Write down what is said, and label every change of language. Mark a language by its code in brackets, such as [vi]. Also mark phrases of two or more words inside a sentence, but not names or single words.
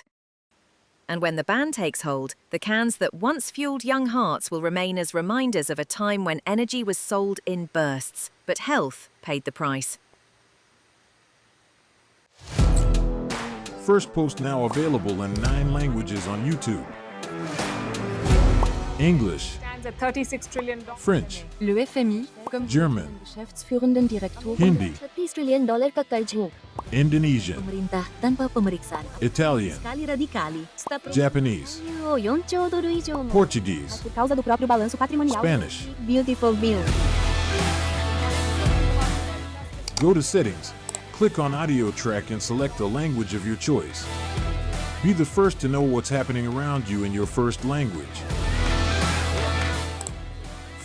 [en] And when the ban takes hold, the cans that once fueled young hearts will remain as reminders of a time when energy was sold in bursts, but health paid the price. Firstpost now available in 9 languages on YouTube. English, Stands at $36 trillion. French, [fr] Le FMI, comme [en] German, [de] Geschäftsführenden Direktor, [en] Hindi, [hi] $30 trillion ka karj mo. [en] Indonesian, [id] Pemerintah tanpa pemeriksaan. [en] Italian, Sekali radikali. Japanese, [ja] 4兆ドル以上も。 [en] Portuguese, [pt] Por causa do próprio balanço patrimonial. [en] Spanish. Beautiful bill. Go to Settings, click on Audio Track and select a language of your choice. Be the first to know what's happening around you in your first language.